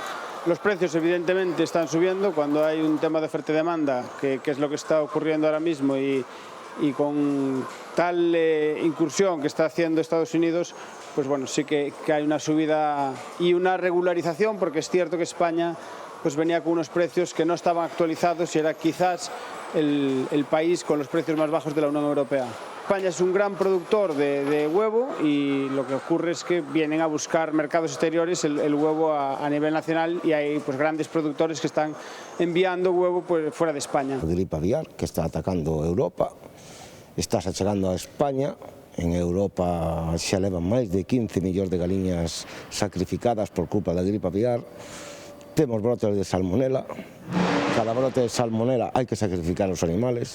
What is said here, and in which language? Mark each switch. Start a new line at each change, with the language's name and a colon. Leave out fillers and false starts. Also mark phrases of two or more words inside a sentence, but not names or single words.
Spanish: Los precios evidentemente están subiendo cuando hay un tema de oferta y demanda, que es lo que está ocurriendo ahora mismo y con tal incursión que está haciendo Estados Unidos, pues bueno, sí que hay una subida y una regularización, porque es cierto que España pues venía con unos precios que no estaban actualizados y era quizás el país con los precios más bajos de la Unión Europea. España es un gran productor de huevo y lo que ocurre es que vienen a buscar mercados exteriores el huevo a nivel nacional y hay pues grandes productores que están enviando huevo pues, fuera de España. La gripe aviar que está atacando Europa, está chegando a España.
Galician: En Europa xa levan máis de 15 millóns de galiñas sacrificadas por culpa da gripe aviar. Temos brotes de salmonela. Cada brote de salmonela hai que sacrificar os animales.